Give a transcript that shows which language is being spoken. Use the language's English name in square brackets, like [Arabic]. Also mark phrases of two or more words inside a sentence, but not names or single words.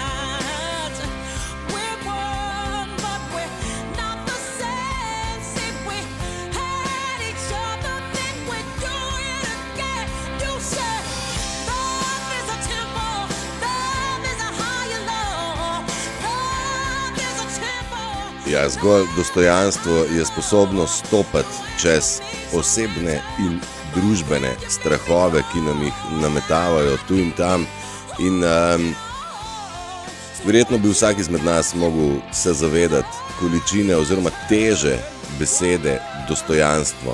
[English] We're one, but we're not the same. See, we had each other, then we do it again. You said love is a temple, love is a higher law, love is a temple. [Slovenian] Ja, zgolj dostojanstvo je sposobno stopati čez osebne in družbene strahove, ki nam jih nametavajo tu in tam. In verjetno bi vsak izmed nas mogel se zavedati količine oziroma teže besede dostojanstvo.